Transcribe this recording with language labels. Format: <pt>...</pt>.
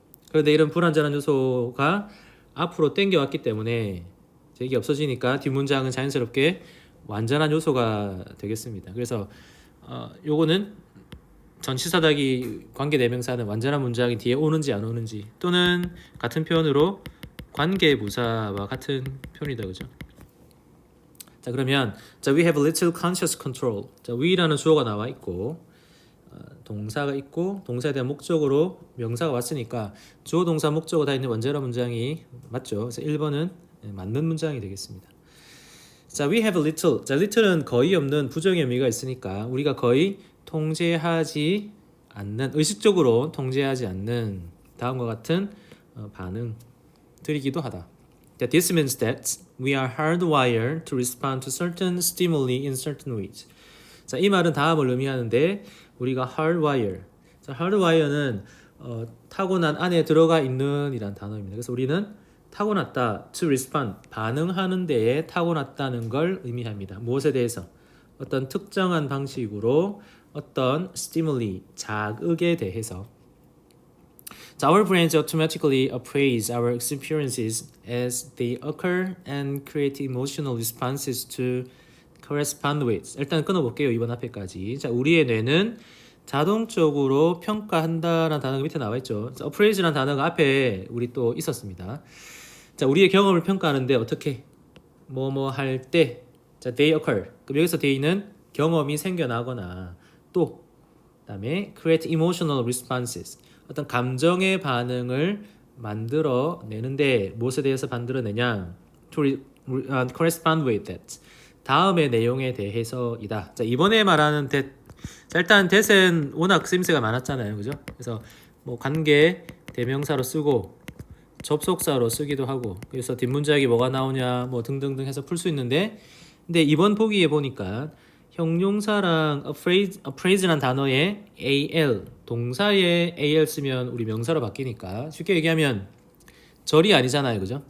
<ko>그런데 이런 불완전한 요소가 앞으로 땡겨왔기 때문에 이게 없어지니까 뒷문장은 자연스럽게 완전한 요소가 되겠습니다. 그래서 요거는 전치사 더하기 관계 대명사는 완전한 문장이 뒤에 오는지 안 오는지 또는 같은 표현으로 관계부사와 같은 표현이다, 그죠?</ko> <en>자, 그러면 자, we have little conscious control.</en> <ko>자, we라는 주어가 나와 있고 동사가 있고 동사에 대한 목적으로 명사가 왔으니까 주어 동사 목적어 다 있는 완전한 문장이 맞죠. 그래서 1번은 맞는 문장이 되겠습니다. 자, we have little. 자, little은 거의 없는 부정의 의미가 있으니까 우리가 거의 통제하지 않는, 의식적으로 통제하지 않는 다음과 같은 반응들이기도 하다.</ko> <en>This means that we are hardwired to respond to certain stimuli in certain ways.</en> <ko>자, 이 말은 다음을 의미하는데 우리가 hardwire. 자, hardwire는 타고난 안에 들어가 있는 이란 단어입니다. 그래서 우리는 타고났다, to respond, 반응하는 데에 타고났다는 걸 의미합니다. 무엇에 대해서? 어떤 특정한 방식으로 어떤 stimuli, 자극에 대해서.</ko> <en>So our brains automatically appraise our experiences as they occur and create emotional responses to correspond with.</en> <ko>일단 끊어볼게요. 이번 앞에까지. 자, 우리의 뇌는 자동적으로 평가한다라는 단어가 밑에 나와 있죠. appraise라는 단어가 앞에 우리 또 있었습니다. 자, 우리의 경험을 평가하는데 어떻게 뭐뭐 할 때, 자, they occur. 그럼 여기서 they는 경험이 생겨나거나 또 그다음에 create emotional responses. 어떤 감정의 반응을 만들어 내는데 무엇에 대해서 만들어내냐?</ko> <en>to correspond with that.</en> <ko>다음의 내용에 대해서이다. 자, 이번에 말하는 that. 자, 일단 that은 워낙 쓰임새가 많았잖아요, 그죠? 그래서 뭐 관계 대명사로 쓰고 접속사로 쓰기도 하고 그래서 뒷문장이 뭐가 나오냐 뭐 등등등 해서 풀 수 있는데 근데 이번 보기에 보니까 형용사랑 appraise란 단어에 al 동사에 al 쓰면 우리 명사로 바뀌니까 쉽게 얘기하면 절이 아니잖아요, 그죠?</ko>